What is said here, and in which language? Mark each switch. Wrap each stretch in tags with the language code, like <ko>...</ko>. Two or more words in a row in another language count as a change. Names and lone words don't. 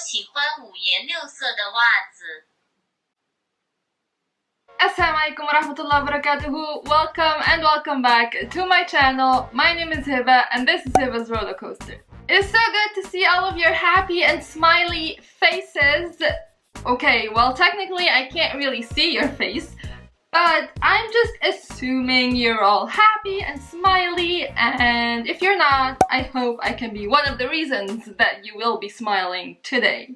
<zh>喜欢五颜六色的袜子。</zh> <ar>السلام عليكم ورحمة الله وبركاته.</ar> <en>Welcome back to my channel. My name is Hebah and this is Hebah's Rollercoaster. It is so good to see all of your happy and smiley faces. Okay, well technically I can't really see your face, but I'm just assuming you're all happy and smiley, and if you're not, I hope I can be one of the reasons that you will be smiling today.</en>